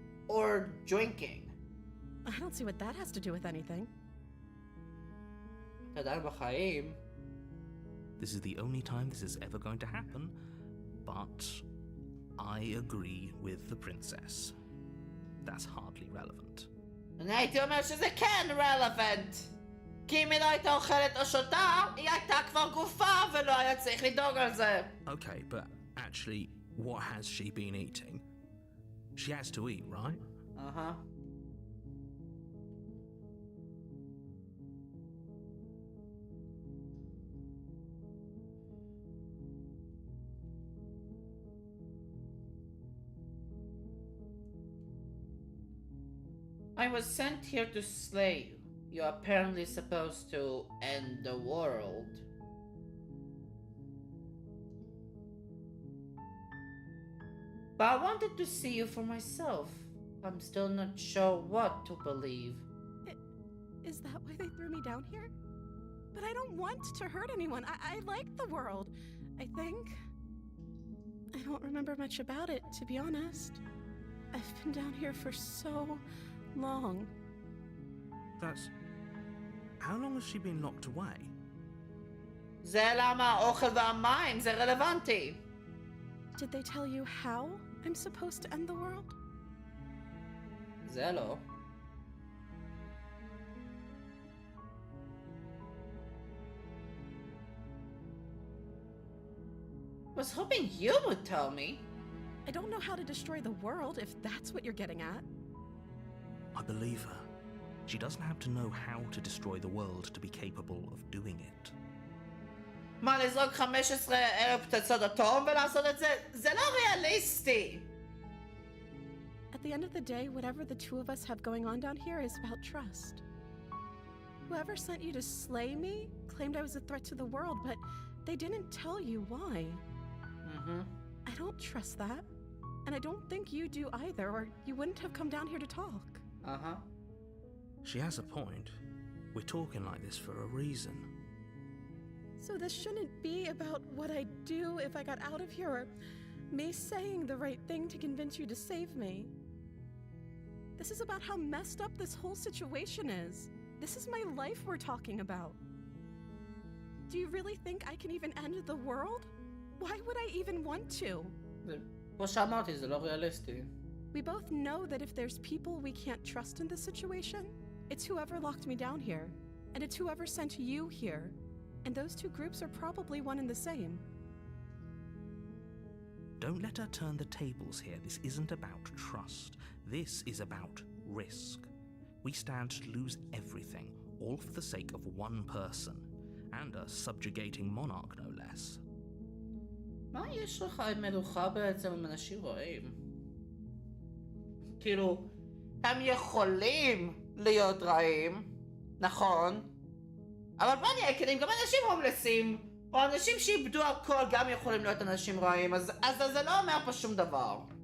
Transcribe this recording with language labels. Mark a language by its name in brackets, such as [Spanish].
[English] Or drinking? I don't see what that has to do with anything. [Hebrew] תדל בחיים. [English] This is the only time this is ever going to happen, but I agree with the princess. That's hardly relevant. [Hebrew] אני הייתי אומר שזה כן [English] relevant. [Hebrew] כי אם היא לא הייתה אוכלת או שותה, היא הייתה כבר גופה ולא היה צריך לדאוג על זה. [English] Okay, but actually, what has she been eating? She has to eat, right? Uh-huh. I was sent here to slay you. You're apparently supposed to end the world. But I wanted to see you for myself. I'm still not sure what to believe. Is that why they threw me down here? But I don't want to hurt anyone. I like the world, I think. I don't remember much about it, to be honest. I've been down here for so long. That's... How long has she been locked away? [Hebrew] זה למה האוכל והמים, זה רלוונטי. [English] Did they tell you how I'm supposed to end the world? [Hebrew] זה לא. [English] I was hoping you would tell me. I don't know how to destroy the world, if that's what you're getting at. I believe her. She doesn't have to know how to destroy the world to be capable of doing it. [Hebrew] מה, לזרוק 15,000 פצצות אטום ולעשות את זה? זה לא ריאליסטי! [English] At the end of the day, whatever the two of us have going on down here is about trust. Whoever sent you to slay me claimed I was a threat to the world, but they didn't tell you why. I don't trust that. And I don't think you do either, or you wouldn't have come down here to talk. She has a point. We're talking like this for a reason. So this shouldn't be about what I'd do if I got out of here, or me saying the right thing to convince you to save me. This is about how messed up this whole situation is. This is my life we're talking about. Do you really think I can even end the world? Why would I even want to? [Hebrew] כמו שאמרתי, זה לא ריאליסטי. [English] We both know that if there's people we can't trust in this situation, it's whoever locked me down here, and it's whoever sent you here. And those two groups are probably one and the same. Don't let her turn the tables here. This isn't about trust. This is about risk. We stand to lose everything, all for the sake of one person, and a subjugating monarch, no less. [Hebrew] מה יש לך עם מלוכה בעצם עם אנשים רעים? כאילו, הם יכולים להיות רעים, נכון? אבל בוא נהיה כנים, גם אנשים הומלסים, או אנשים שאיבדו הכל גם יכולים להיות אנשים רעים, אז זה לא אומר פה שום דבר.